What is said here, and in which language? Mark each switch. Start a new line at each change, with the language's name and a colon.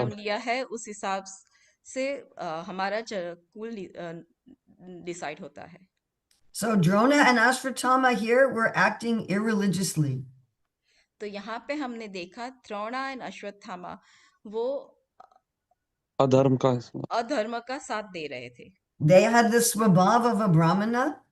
Hindi: जन्म लिया है उस हिसाब से हमारा कुल डिसाइड होता है।
English: So Drona and Ashvatthama here were acting irreligiously.
Hindi: तो यहाँ पे हमने देखा द्रोणा एंड अश्वत्थामा वो अधर्म का। अधर्म का साथ दे रहे थे। They had the swabhav of a brahmana,